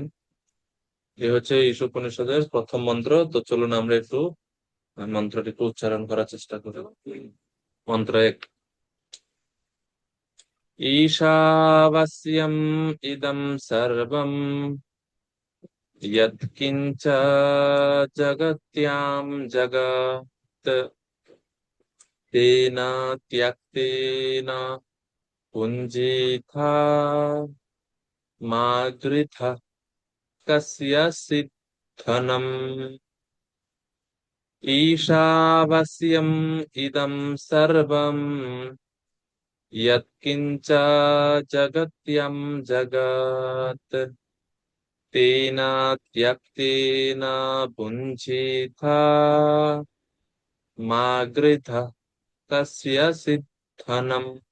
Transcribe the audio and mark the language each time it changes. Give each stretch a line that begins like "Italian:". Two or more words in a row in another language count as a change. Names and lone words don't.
Bangla: এ হচ্ছে ঈশোপনিষদের প্রথম মন্ত্র। তো চলুন আমরা একটু মন্ত্রটি একটু উচ্চারণ করার চেষ্টা করি। মন্ত্র এক।
Sanskrit: ঈশাবাস্যম ইদম সর্বম যৎকিঞ্চ জগত্যাম জগৎ তেন ত্যক্তেন পুঞ্জিথা মা গৃথা কস্যচিৎ ধনম। ঈশাবাস্যম ইদম সর্বম यत्किञ्च जगत्यं जगत् तेन त्यक्तेन भुञ्जीथा मा गृधः कस्यचित् धनम्।